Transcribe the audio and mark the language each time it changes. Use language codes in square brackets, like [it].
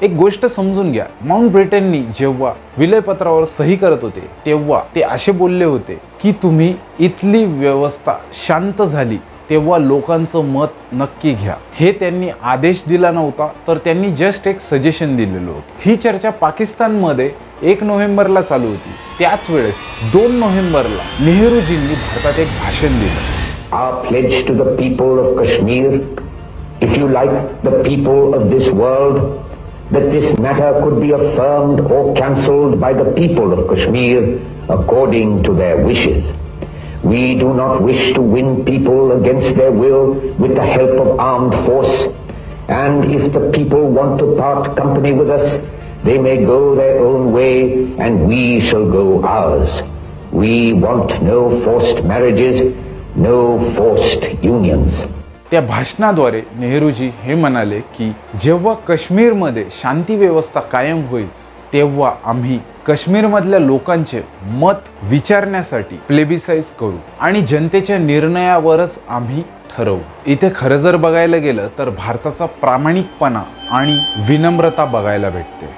[mr] एक गोष्ट समजून घ्या, माउंट ब्रेटननी जेव्हा विलयपत्रावर सही करत होते तेव्हा ते असे बोलले होते की तुम्ही इथली व्यवस्था शांत झाली तेव्हा लोकांचं मत नक्की घ्या. हे त्यांनी आदेश दिला नव्हता, तर त्यांनी जस्ट एक सजेशन दिलेलं होतं. ही चर्चा पाकिस्तानमध्ये 1 नोव्हेंबरला चालू होती. त्याच वेळेस 2 नोव्हेंबरला नेहरूजींनी भारतात एक भाषण दिलं. [en] Our pledge to the people of Kashmir, if you like the people of this world, that this matter could be affirmed or cancelled by the people of Kashmir according to their wishes. We do not wish to win people against their will with the help of armed force, and if the people want to part company with us, they may go their own way and we shall go ours. We want no forced marriages, no forced unions. [mr] त्या भाषणाद्वारे नेहरूजी हे म्हणाले की जेव्हा काश्मीरमध्ये शांती व्यवस्था कायम होईल तेव्हा आम्ही काश्मीरमधल्या लोकांचे मत विचारण्यासाठी प्लेबिसाइड करू आणि जनतेच्या निर्णयावरच आम्ही ठरवू. इथे खरं जर बघायला गेलं तर भारताचा प्रामाणिकपणा आणि विनम्रता बघायला भेटते.